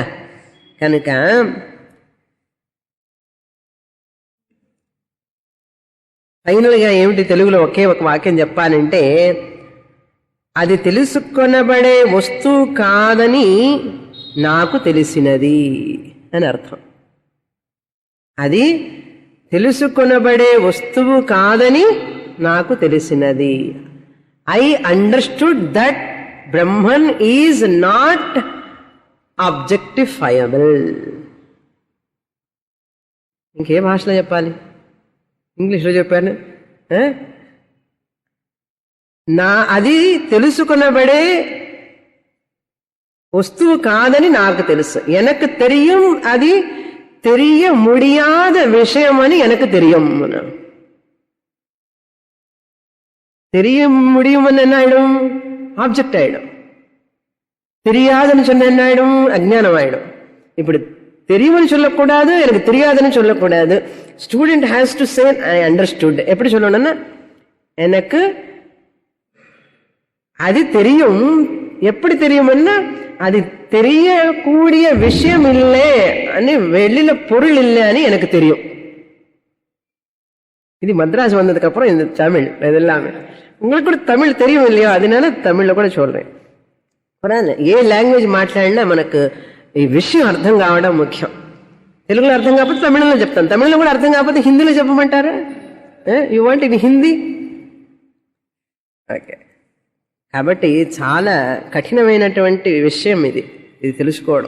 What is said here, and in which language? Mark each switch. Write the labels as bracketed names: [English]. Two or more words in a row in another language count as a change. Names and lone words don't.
[Telugu] కనుక ఫైనల్గా ఏమిటి తెలుగులో ఒకే ఒక వాక్యం చెప్పాలంటే, అది తెలుసుకొనబడే వస్తువు కాదని నాకు తెలిసినది అని అర్థం. అది తెలుసుకొనబడే వస్తువు కాదని నాకు తెలిసినది. [English] I understood that Brahman is not objectifiable. [Telugu] ఇంకే భాషలో చెప్పాలి, ఇంగ్లీష్లో చెప్పాను. అది తెలుసుకొనబడే వస్తువు కాదని నాకు తెలుసు. [Tamil] எனகு தெலியம் அதி தெரிய முடியாத விஷயம் అని எனக்கு தெரியும். தெரிய முடியும்னு என்ன ஆயிடும், ஆப்ஜெக்ட் ஆயிடும். தெரியாதுன்னு சொன்ன என்ன ஆயிடும், அஜ்ஞானம் ஆயிடும். இப்படி தெரியும்னு சொல்லக்கூடாது, எனக்கு தெரியாதுன்னு சொல்லக்கூடாது. [English] student has to say I understood. [Tamil] எப்படி சொல்லணும்னா, எனக்கு அது தெரியும். எப்படி தெரியும்னா, அது தெரியக்கூடிய விஷயம் இல்லை అని வெளியில பொருள் இல்லை అని எனக்கு தெரியும். இது மദ്രാസ് வந்ததுக்கு அப்புறம் இந்த தமிழ் இதெல்லாமே உங்களுக்கு கூட தமிழ் தெரியும் இல்லையா, அதனால தமிழ்ல కూడా சொல்றேன். [Telugu] ఏ లాంగ్వేజ్ మాట్లాడినా మనకు ఈ విషయం అర్థం కావడం ముఖ్యం. తెలుగులో అర్థం కాకపోతే తమిళంలో చెప్తాను, తమిళలో కూడా అర్థం కాకపోతే హిందీలో చెప్పమంటారా? [English] You want in Hindi? OK. [Telugu] కాబట్టి చాలా కఠినమైనటువంటి విషయం ఇది తెలుసుకోవడం.